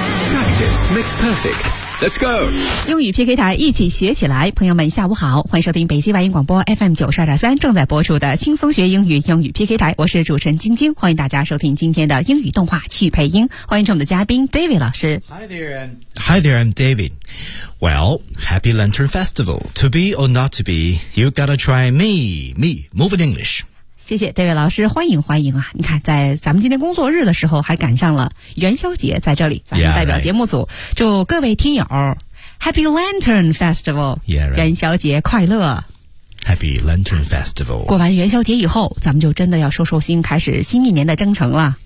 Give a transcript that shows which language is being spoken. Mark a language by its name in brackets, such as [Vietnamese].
[English] Practice makes perfect。 Let's go! [Chinese] 英语 PK 台一起学起来，朋友们下午好，欢迎收听北京外语广播 FM 92.3正在播出的轻松学英语英语 PK 台，我是主持人晶晶，欢迎大家收听今天的英语动画去配音，欢迎我们的嘉宾 David 老师。 [English] Hi there, I'm David. Well, Happy Lantern Festival. To be or not to be, you gotta try me. Me, move in English. [Chinese] 谢谢 David 老师，欢迎欢迎啊！你看，在咱们今天工作日的时候，还赶上了元宵节，在这里，咱们代表节目组 [English] yeah,、right. [Chinese] 祝各位听友 [English] Happy Lantern Festival， yeah,、right. [Chinese] 元宵节快乐 [English] ！Happy Lantern Festival。 [Chinese] 过完元宵节以后，咱们就真的要收收心，开始新一年的征程了。